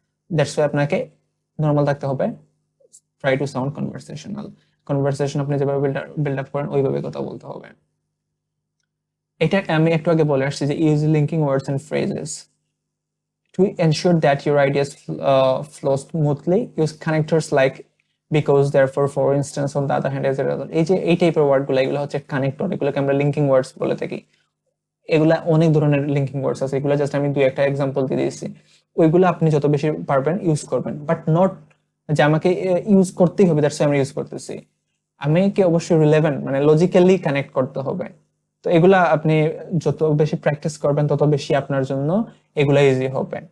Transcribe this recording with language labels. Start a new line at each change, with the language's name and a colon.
English: that's why
Bangla: আপনাকে normal থাকতে হবে।
English: Try to sound conversational.
Bangla: Conversation আপনি যেভাবে বিল্ড আপ করেন, ওইভাবে কথা বলতে হবে। এটা আমি একটু আগে বলে আসছি যে
English: Use linking words and phrases to ensure that your ideas flow smoothly. Use connectors like because, therefore, for instance, on the other hand, as a result.
Bangla: এই যে এই টাইপের ওয়ার্ডগুলো, এগুলো হচ্ছে কানেক্টর, এগুলোকে আমরা লিঙ্কিং ওয়ার্ডস বলে থাকি। এগুলা অনেক ধরনের লিঙ্কিং ওয়ার্ডস আছে, এগুলো জাস্ট আমি দুই একটা এক্সাম্পল দিয়ে দিয়েছি। ওইগুলো আপনি যত বেশি পারবেন ইউজ করবেন, বাট নট যে আমাকে ইউজ করতেই হবে দ্যাটস আমি ইউজ করতেছি। আমি কি অবশ্যই রিলেভেন্ট মানে লজিক্যালি কানেক্ট করতে হবে। তো এগুলা আপনি যত বেশি প্র্যাকটিস করবেন, তত বেশি আপনার জন্য এগুলা ইজি হবে।